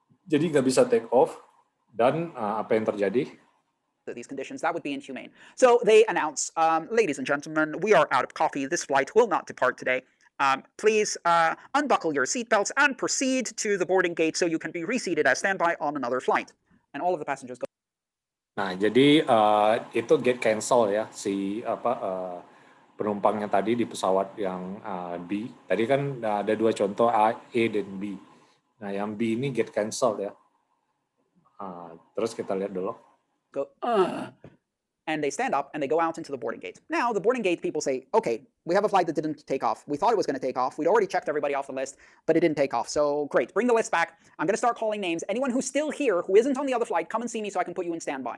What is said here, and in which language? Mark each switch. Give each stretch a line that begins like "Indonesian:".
Indonesian: Jadi nggak bisa take off dan apa yang terjadi?
English: These conditions, that would be inhumane. So they announce, ladies and gentlemen, we are out of coffee. This flight will not depart today. Please unbuckle your seatbelts and proceed to the boarding gate so you can be reseated as standby on another flight. And all of the passengers go.
Indonesian: Nah, jadi itu get cancel ya si penumpangnya tadi di pesawat yang B. Tadi kan ada dua contoh A dan B. Nah, yang B ini get cancel ya. Terus kita lihat dulu.
English: Go, and they stand up and they go out into the boarding gate. Now, the boarding gate people say, okay, we have a flight that didn't take off. We thought it was going to take off. We'd already checked everybody off the list, but it didn't take off. So great, bring the list back. I'm going to start calling names. Anyone who's still here, who isn't on the other flight, come and see me so I can put you in standby.